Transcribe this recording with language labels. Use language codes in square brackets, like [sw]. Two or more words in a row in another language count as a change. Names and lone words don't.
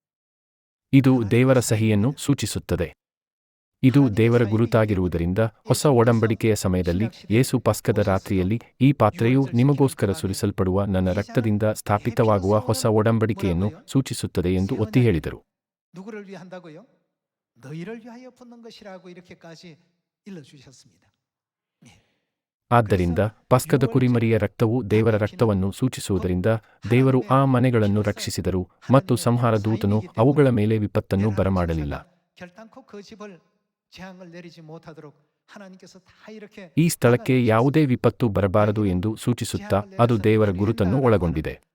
[kn] ಇದು ದೇವರ ಸಹಿಯನ್ನು ಸೂಚಿಸುತ್ತದೆ. ಇದು ದೇವರ ಗುರುತಾಗಿರುವುದರಿಂದ ಹೊಸ ಒಡಂಬಡಿಕೆಯ ಸಮಯದಲ್ಲಿ ಯೇಸು ಪಸ್ಕದ ರಾತ್ರಿಯಲ್ಲಿ ಈ ಪಾತ್ರೆಯು ನಿಮಗೋಸ್ಕರ ಸುರಿಸಲ್ಪಡುವ ನನ್ನ ರಕ್ತದಿಂದ ಸ್ಥಾಪಿತವಾಗುವ ಹೊಸ ಒಡಂಬಡಿಕೆಯನ್ನು ಸೂಚಿಸುತ್ತದೆ ಎಂದು ಒತ್ತಿ ಹೇಳಿದರು. [ko] 누구를 위한다고요? 너희를 위하여 붓는 것이라고 이렇게까지 일러주셨습니다. [kn] ಆದ್ದರಿಂದ ಪಸ್ಕದ ಕುರಿಮರಿಯ ರಕ್ತವು ದೇವರ ರಕ್ತವನ್ನು ಸೂಚಿಸುವುದರಿಂದ ದೇವರು ಆ ಮನೆಗಳನ್ನು ರಕ್ಷಿಸಿದರು ಮತ್ತು ಸಂಹಾರ ದೂತನು ಅವುಗಳ ಮೇಲೆ ವಿಪತ್ತನ್ನು ಬರಮಾಡಲಿಲ್ಲ. ಈ ಸ್ಥಳಕ್ಕೆ ಯಾವುದೇ ವಿಪತ್ತು ಬರಬಾರದು ಎಂದು ಸೂಚಿಸುತ್ತಾ ಅದು ದೇವರ ಗುರುತನ್ನು ಒಳಗೊಂಡಿದೆ.